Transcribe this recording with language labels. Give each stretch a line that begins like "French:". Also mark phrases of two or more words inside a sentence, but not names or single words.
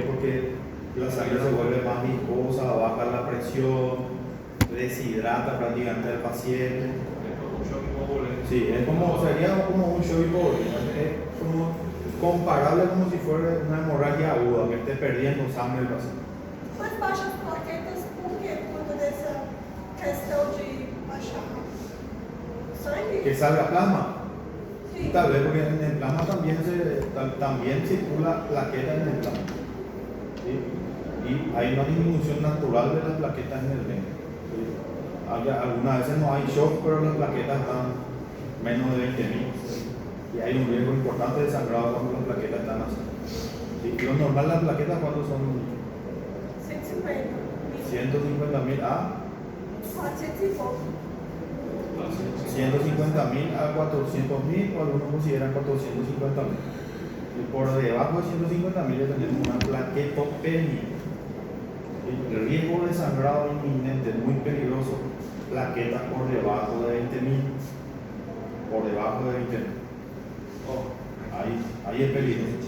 Spanish: Porque la sangre se vuelve más viscosa, baja la presión, deshidrata prácticamente al paciente. Sí, sería como un shock hipovolémico. Es como comparable como si fuera una hemorragia aguda, que esté perdiendo sangre el paciente.
Portuguese: Mas baixa as plaquetas por quê? Por conta dessa questão de baixar sangue?
Spanish: Que salga plasma.
Portuguese: Sim.
Spanish: Tal vez porque en el plasma también circula plaqueta en el plasma. ¿Sí? Y hay una disminución natural de las plaquetas en el dengue. ¿Sí? Algunas veces no hay shock, pero las plaquetas están menos de 20.000. Y hay un riesgo importante de sangrado cuando las plaquetas están así. ¿Sí? Lo normal las plaquetas cuando son 150.000 a
Portuguese: 400 e pouco.
Spanish: 150.000 a 400.000, o algunos consideran 450.000. Y por debajo de 150.000 ya tenemos una plaquetopenia. El riesgo de sangrado inminente, muy peligroso. Plaquetas por debajo de 20.000. Por debajo de 20.000. Ahí es peligroso.